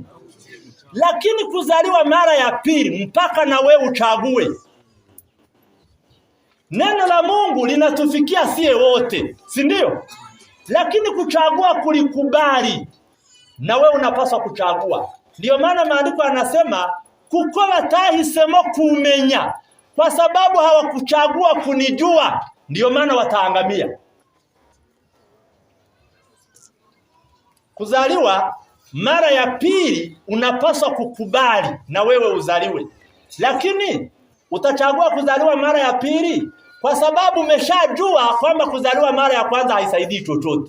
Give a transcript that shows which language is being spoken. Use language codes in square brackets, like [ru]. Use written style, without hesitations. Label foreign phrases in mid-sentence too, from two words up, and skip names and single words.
[sw] Lakini kuzaliwa mara ya pili, mpaka na wewe uchague. Neno la Mungu linatufikia sie wote, si ndio? Lakini kuchagua kulikubali, na wewe unapaswa kuchagua. Ndio maana maandiko yanasema [rw] kuko batahisemo kumenya, [sw] kwa sababu hawakuchagua kunijua, ndio maana wataangamia. Kuzaliwa mara ya pili unapaswa kukubali na wewe uzaliwe. Lakini utachagua kuzaliwa mara ya pili kwa sababu umeshajua kwamba kuzaliwa mara ya kwanza haisaidii chochote.